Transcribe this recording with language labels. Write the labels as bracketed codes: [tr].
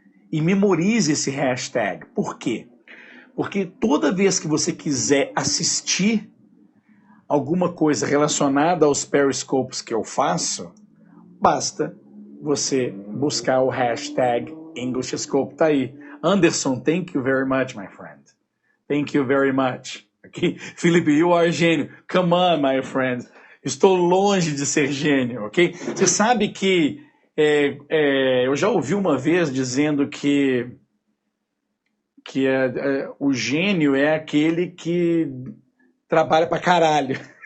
[pt] E memorize esse hashtag. Por quê? Porque toda vez que você quiser assistir alguma coisa relacionada aos periscopes que eu faço, basta você buscar o hashtag English Scope. Tá aí. [en] Anderson, thank you very much, my friend. Thank you very much. Okay? Felipe, you are gênio. Come on, my friend. [pt] Estou longe de ser gênio, ok? Você sabe que eu já ouvi uma vez dizendo que o gênio é aquele que trabalha pra caralho.